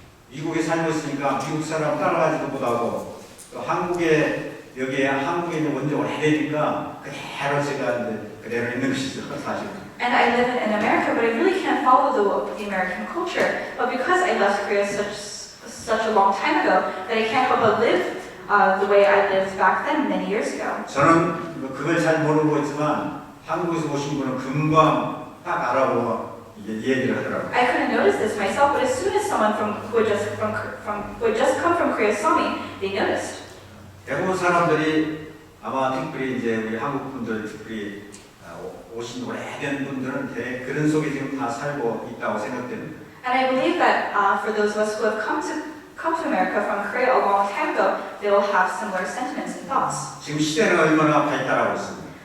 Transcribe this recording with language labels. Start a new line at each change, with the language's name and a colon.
Korean: 미국에 살고 있으니까 미국 사람 따라가지도 못하고 또 여기에 한국에 있는 원지 오래되니까 그대로 제가 이제 그대로 있는 것이죠, 사실.
English: And I live in America, but I really can't follow the American culture. But because I left Korea such a long time ago, that I can't help but live the way I lived back then, many years ago.
Korean: 저는 그걸 잘 모르고 있지만 한국에서 오신 분은 금방 딱 알아보고 얘기를 하더라고요.
English: I couldn't notice this myself, but as soon as someone who had just come from Korea saw me, they noticed.
Korean: 대부분 사람들이 아마 특별히 이제 우리 한국 분들 특별히 오신 오래된 분들은 그런 속에 지금 다 살고 있다고 생각됩니다.
English: And I believe that for those of us who have come to America from Korea a long time ago, they will have similar sentiments and thoughts.
Korean: 지금 시대는 얼마나 발달하고 있습니다.